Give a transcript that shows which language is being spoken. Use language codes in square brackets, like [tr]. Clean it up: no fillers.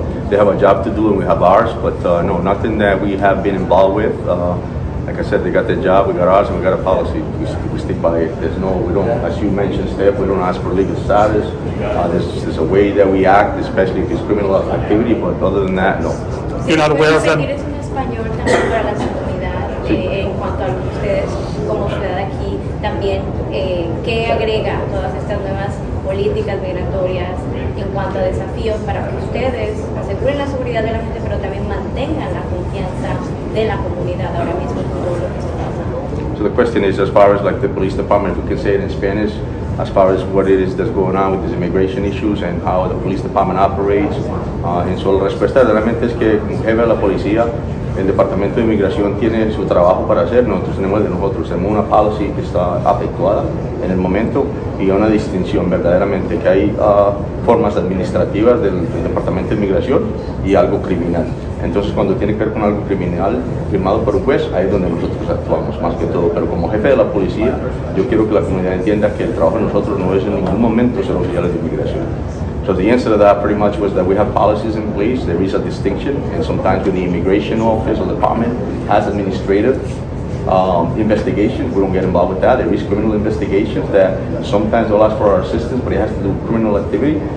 [en] They have a job to do and we have ours, but no, nothing that we have been involved with. Like I said, they got their job, we got ours, and we got a policy. We stick by it. We don't, as you mentioned, Steph, we don't ask for legal status. There's a way that we act, especially if it's criminal activity, but other than that, no. You're not aware of them? [es] Eres un español también para la comunidad en cuanto a lo que ustedes como ciudad aquí también qué agrega a todas estas nuevas políticas migratorias en cuanto a desafíos para que ustedes aseguren la seguridad de la gente pero también mantengan la confianza de la comunidad ahora mismo con todo lo que está pasando. [en] So the question is, as far as like the police department, if we can say it in Spanish, as far as what it is that's going on with these immigration issues and how the police department operates. [es] En su respuesta realmente es que como jefe de la policía, el Departamento de Inmigración tiene su trabajo para hacer, nosotros tenemos de nosotros, tenemos una policy que está efectuada en el momento y una distinción verdaderamente que hay formas administrativas del Departamento de Inmigración y algo criminal. Entonces cuando tiene que ver con algo criminal firmado por un juez, ahí es donde nosotros actuamos más que todo, pero como jefe de la policía yo quiero que la comunidad entienda que el trabajo de nosotros no es en ningún momento ser oficiales de inmigración. [en] So the answer to that pretty much was that we have policies in place, there is a distinction, and sometimes when the immigration office or department has administrative investigations, we don't get involved with that. There is criminal investigations that sometimes they'll ask for our assistance, but it has to do with criminal activity.